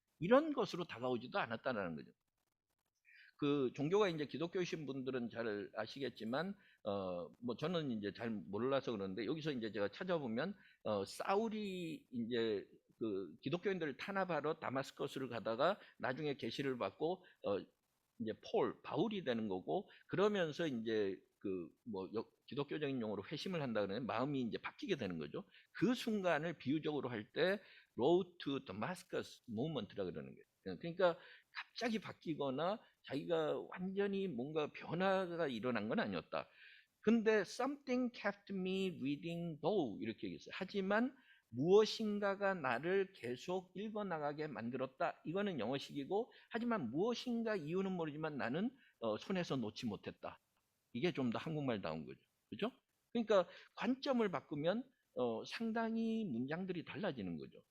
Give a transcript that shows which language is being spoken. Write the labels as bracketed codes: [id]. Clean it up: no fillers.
[ko] 이런 것으로 다가오지도 않았다라는 거죠. 그 종교가 이제 기독교이신 분들은 잘 아시겠지만 뭐 저는 이제 잘 몰라서 그러는데 여기서 이제 제가 찾아보면 사울이 이제 그 기독교인들을 탄압하러 다마스커스를 가다가 나중에 계시를 받고 이제 바울이 되는 거고, 그러면서 이제 그 뭐 기독교적인 용어로 회심을 한다 그러면 마음이 이제 바뀌게 되는 거죠. 그 순간을 비유적으로 할 때 [en] Road to Damascus Movement [ko] 라 그러는 거예요. 그러니까 갑자기 바뀌거나 자기가 완전히 뭔가 변화가 일어난 건 아니었다. 근데 [en] something kept me reading though [ko] 이렇게 얘기했어요. 하지만 무엇인가가 나를 계속 읽어나가게 만들었다. 이거는 영어식이고, 하지만 무엇인가 이유는 모르지만 나는 손에서 놓지 못했다. 이게 좀 더 한국말다운 거죠. 그죠? 그러니까 관점을 바꾸면 상당히 문장들이 달라지는 거죠.